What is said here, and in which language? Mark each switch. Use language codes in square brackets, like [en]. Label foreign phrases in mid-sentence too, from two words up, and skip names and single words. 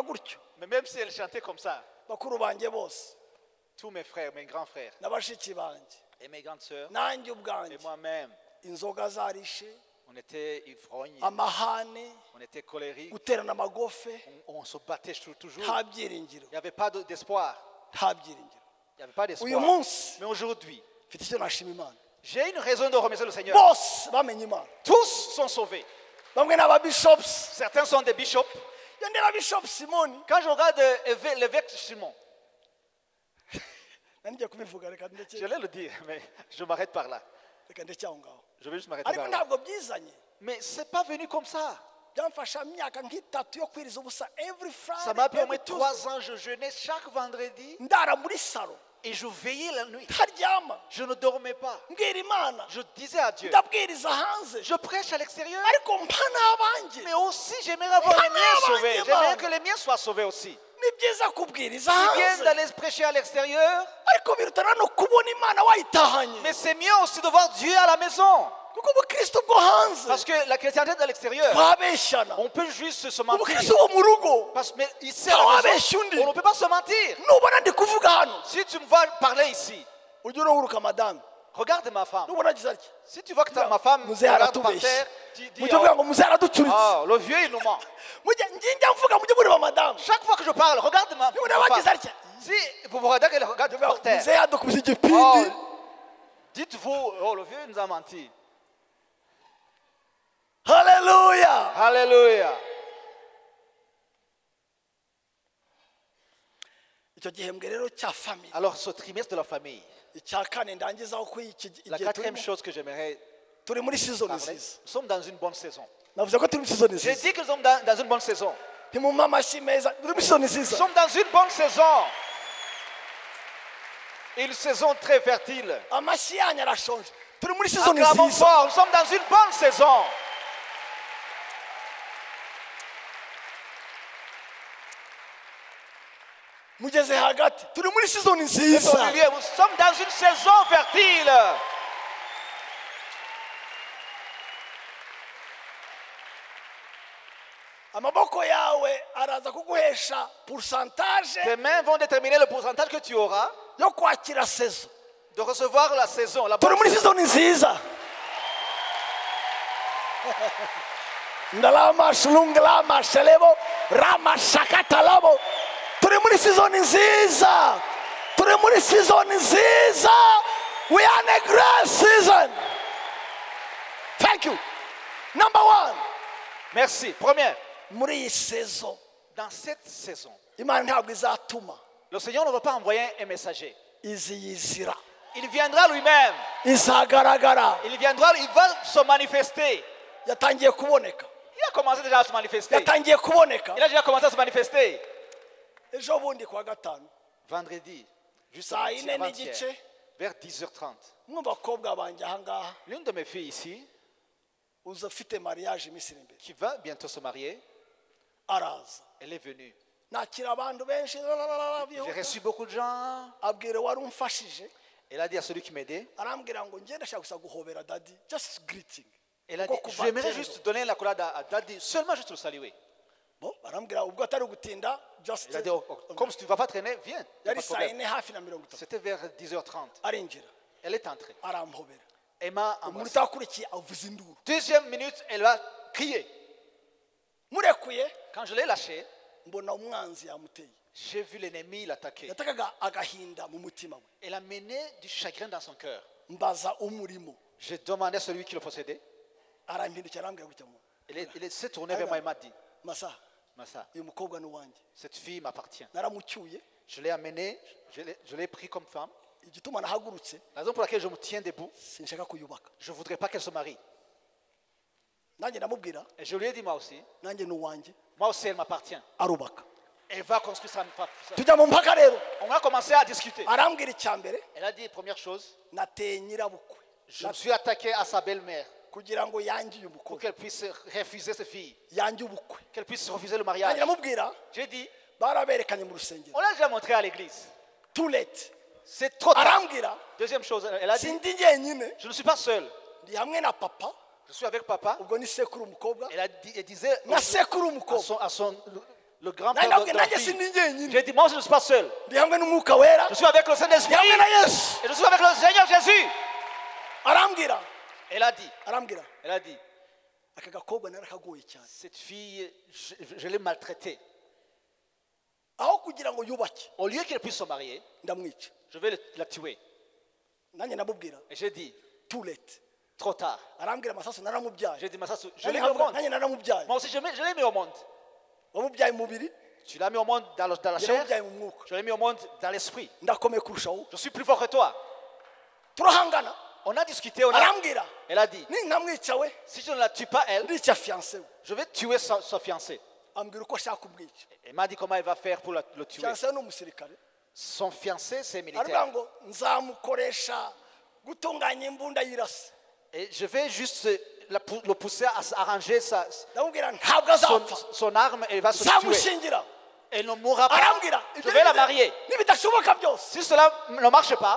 [fr] Mais même si elle chantait comme ça, [rw] bakuru banjye bose [fr] tous mes frères, mes grands frères [rw] na bashiki banjye [fr] et mes grandes sœurs [rw] nanjye [fr] et [rw] ubwanjye [fr] moi-même, [rw] inzoga zarishe [fr] on était ivrognes, [rw] amahane [fr] on était colériques, [rw] guterana amagofe [fr] on se battait toujours. [rw] nta byiringiro [fr] Il n'y avait pas d'espoir. [rw] nta byiringiro [fr] Il n'y avait pas [rw] uyu [fr] d'espoir. [rw] munsi [fr] Mais aujourd'hui, [rw] mfite icyo nashima imana [fr] j'ai une raison de remercier le Seigneur. [rw] bose bamenye imana [fr] Tous sont sauvés. [rw] bamwe ni ababishopusi [fr] Certains sont des bishops. [rw] iyo ndeba bishop simoni [fr] Quand je regarde l'évêque Simon, [rw] nanijya kubivuga reka ndeke [fr] je vais le dire, mais je m'arrête par là. [rw] reka ndeke aho ngaho [fr] Je vais juste m'arrêter [rw] ariko [fr] par là. [rw] ntabwo byizanye [fr] Mais ce n'est pas venu comme ça. [rw] byamfasha imyaka nk'itatu yo kwiriza ubusa every [fr] Ça m'a pris au moins [en] Friday every Tuesday. [fr] 3 ans, je jeûnais chaque vendredi [rw] ndara muri salo [fr] et je veillais la nuit. [rw] ntaryama [fr] Je ne dormais pas. [rw] mbwira imana [fr] Je disais à Dieu, [rw] ndabwiriza hanze [fr] je prêche à l'extérieur, [rw] ariko mpa n'abanjye [fr] mais aussi j'aimerais avoir les miens sauvés. J'aimerais que les miens soient sauvés aussi. [rw] ni byiza kubwiriza [fr] C'est bien [rw] hanze [fr] d'aller prêcher à l'extérieur, [rw] ariko birutana no kubona imana wayitahanye [fr] mais c'est mieux aussi de voir Dieu à la maison. [rw] kuko ubukristo bwo hanze [fr] Parce que la chrétienté de l'extérieur, [rw] twabeshyana [fr] on peut juste se mentir. [rw] ubukristo bwo mu rugo [fr] Mais ici à la [rw] twabeshya [fr] maison, [rw] undi [fr] on ne peut pas se mentir. [rw] nubona ndi kuvuga hano [fr] Si tu me vois parler ici, [rw] ujye uruhuruka madamu [fr] regarde ma femme. [rw] nubona agize atya [fr] Si tu vois que ma femme [rw] muzehe [fr] regarde par [rw] aratubeshya [fr] terre, tu dis, [rw] mujye uvuga ngo muzehe araducuritse [fr] oh, le vieux il nous ment. [rw] mujye njya mvuga mujye mureba madamu [fr] Chaque fois que je parle, regarde ma [rw] nubona [fr] femme. [rw] bagize atya [fr] Si vous vous regardez qu'elle regarde par terre, [rw] muzehe yadukubise igipindi [fr] oh, dites-vous, oh, le vieux nous a menti. [rw] haleluya [fr] Alléluia. [rw] icyo gihembwe rero cya famille [fr] Alors, ce trimestre de la famille, [rw] icya kane ndangizaho kuri iki [fr] la [rw] igihe [fr] quatrième [rw] turimo [fr] chose que j'aimerais [rw] turi muri season [fr] parler, [rw] nziza [fr] nous sommes dans une bonne saison. [rw] navuze ko turi muri season [fr] J'ai [rw] nziza [fr] dit que nous sommes dans une bonne saison. [rw] ntimumpe amashyi meza turi muri season [fr] Nous [rw] nziza [fr] sommes dans une bonne saison. Une saison très fertile. [rw] amashyi yanyu arashonje turi muri season [fr] Acclamons [rw] nziza [fr] fort, nous sommes dans une bonne saison. [rw] mugeze hagati turi muri season [fr] Et [rw] nziza [fr] au milieu, nous sommes dans une saison fertile. [rw] amaboko yawe araza kuguhesha pourcentage [fr] Tes mains vont déterminer le pourcentage que tu auras [rw] yo kwakira sezo [fr] de recevoir la saison. La [rw] turi [fr] bonne [rw] muri [fr] saison. [rw] season nziza ndalama shulunglama shelebo rama shakatalabo turi muri season nziza turi muri season nziza [en] we are in a great season thank you number one [fr] Merci. Première, [rw] muri iyi sezo [fr] dans cette saison, [rw] imana ntabwo izatuma [fr] le Seigneur ne va pas envoyer un messager. [rw] iziyizira [fr] Il viendra lui-même. [rw] izagaragara [fr] Il viendra, il va se manifester. [rw] yatangiye kuboneka [fr] Il a commencé déjà à se manifester. [rw] yatangiye kuboneka [fr] Il a déjà commencé à se manifester. [rw] ejo bundi kuwa gatanu [fr] Vendredi, juste [rw] saa yine [fr] avant-hier, [rw] n'igice [fr] vers 10h30. [rw] mu bakobwa banjye ahangaha [fr] L'une de mes filles ici, [rw] uza ufite mariage iminsi iri imbere [fr] qui va bientôt se marier, [rw] araza [fr] elle est venue. [rw] nakira abantu benshi [fr] J'ai reçu beaucoup de gens. [rw] abwira wari umfashije [fr] Elle a dit à celui qui m'aidait, [rw] arambwira ngo ngende ashaka gusa guhobera dadi [en] just greeting [fr] elle a dit, [rw] Kuko kuva [fr] j'aimerais [rw] kera [fr] juste donner la collade à Daddy, seulement juste le saluer. [rw] bo barambwira ubwo atari gutinda just [fr] Il a dit, oh, oh, comme tu ne vas pas traîner, viens. Y a pas [rw] yari [fr] de [rw] saa [fr] problème. [rw] yine hafi na 30 [fr] C'était vers 10h30. [rw] arinjira [fr] Elle est entrée. [rw] aramuhobera [fr] Elle m'a [rw] umuntu [fr] embrassé. [rw] utakurikiye avuza induru [fr] Deuxième minute, elle a crié. [rw] murekuye [fr] Quand je l'ai lâchée, [rw] mbona umwanzi yamuteye [fr] j'ai vu l'ennemi l'attaquer. [rw] yatakaga agahinda mu mutima we [fr] Elle a mené du chagrin dans son cœur. [rw] mbaza umurimo [fr] J'ai demandé à celui qui le possédait. [rw] arampindukira arambwira gutya mu [fr] Il s'est tourné vers moi et m'a dit, [rw] masa [fr] Massa, [rw] uyu mukobwa ni uwanjye [fr] cette fille m'appartient. [rw] naramucyuye [fr] Je l'ai amenée, je l'ai pris comme femme. [rw] igituma nahagurutse [fr] La raison pour laquelle je me tiens debout, [rw] sinshaka kuyubaka [fr] je ne voudrais pas qu'elle se marie. [rw] nanjye ndamubwira [fr] Et je lui ai dit moi aussi, [rw] nanjye ni uwanjye [fr] moi aussi elle m'appartient. [rw] arubaka [fr] Elle va construire sa... [rw] tujya mu mpaka rero [fr] On a commencé à discuter. [rw] arambwira icya mbere [fr] Elle a dit, première chose, [rw] nateye nyirabukwe [fr] je me suis attaqué à sa belle-mère [rw] kugira ngo yangiye [fr] pour [rw] umukobwa [fr] qu'elle puisse refuser ses filles, [rw] yangiye ubukwe [fr] qu'elle puisse refuser le [rw] nanjye [fr] mariage. [rw] ndamubwira [fr] J'ai dit, [rw] baraberekanye mu rusengero [fr] on l'a déjà montré à l'église. [en] too late [fr] C'est trop tard. [rw] arambwira [fr] Deuxième chose, elle a dit, [rw] sindi njyenyine [fr] je ne suis pas seul. [rw] ndi hamwe na papa [fr] Je suis avec papa. [rw] ubwo ni sekuru umukobwa [fr] Elle disait [rw] na sekuru [fr] à [rw] umukobwa [fr] son le grand-père de la [rw] nanjye [fr] fille. [rw] sindi njyenyine [fr] J'ai dit, moi je ne suis pas seul. [rw] ndi hamwe n'umwuka wera [fr] Je suis avec le [rw] ndi [fr] Saint-Esprit [rw] hamwe na yesu [fr] et je suis avec le Seigneur Jésus. [rw] arambwira [fr] Elle a dit, [rw] aka gakobwa narakagoye cyane [fr] cette fille, je l'ai maltraitée. [rw] aho kugira ngo yubake [fr] Au lieu qu'elle puisse se marier, [rw] ndamwica [fr] je vais la tuer. [rw] nanjye ndamubwira [fr] Et j'ai dit, [en] too late [fr] trop tard. [rw] arambwira Masasu naramubyaye [fr] J'ai dit, Massasu, je [rw] nanjye [fr] l'ai mis au monde. [rw] nanjye naramubyaye [fr] Moi aussi, je l'ai mis au monde. [rw] wamubyaye mu mubiri [fr] Tu l'as mis au monde dans la [rw] njye [fr] chair, [rw] namubyaye mu mwuka [fr] je l'ai mis au monde dans l'esprit. [rw] ndakomeye kurushaho [fr] Je suis plus fort que toi. [rw] turahangana [fr] On a discuté, [rw] arambwira [fr] elle a dit, [rw] nintamwica we [fr] si je ne la tue pas, elle, [rw] ndica fiancé we [fr] je vais tuer sa fiancée. [rw] ambwira uko ashaka kumwica [fr] Elle m'a dit comment elle va faire pour le tuer. [rw] fiancé we ni umusirikare [fr] Son fiancé, c'est [rw] aravuga [fr] militaire. [rw] ngo nzamukoresha gutunganya imbunda y'irasi [fr] Et je vais juste le pousser à s'arranger [rw] ndamubwira ntabwo azapfa [fr] son arme et elle va se tuer. [rw] nzamushingira [fr] Elle ne mourra pas. [rw] arambwira [fr] Je vais la marier. [rw] nibidashoboka byose [fr] Si cela ne marche pas,